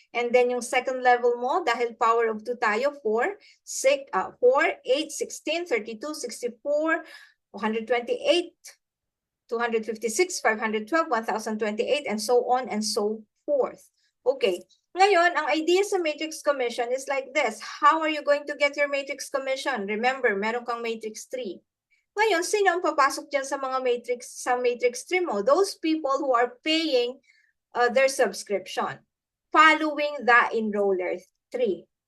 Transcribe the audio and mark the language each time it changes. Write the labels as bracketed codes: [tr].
[en] And then [tl] yung [en] second level [tl] mo, dahil [en] power of 2 [tl] tayo, [en] 4, 8, 16, 32, 64, 128, 256, 512, 1028, and so on and so forth. Okay, [tl] ngayon, ang [en] idea [tl] sa [en] matrix commission is like this. How are you going to get your matrix commission? Remember, [tl] meron kang matrix 3. Ngayon, sino ang papasok dyan sa mga matrix 3 mo? [en] Those people who are paying their subscription following the enroller 3.